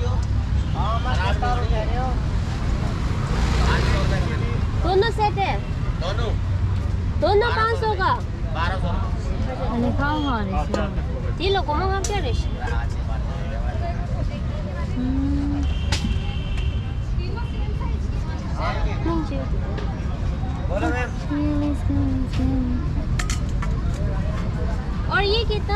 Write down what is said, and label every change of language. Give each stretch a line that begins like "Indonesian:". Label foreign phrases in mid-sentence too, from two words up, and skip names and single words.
Hindi: दोनों सेट है? दोनों दोनों 500 का? 1200
Korean: 아니 강화하네 지금. 딜러 고마워
Hindi: क्या रे? नहीं चाहिए. बोलो मैम, और ये कितना?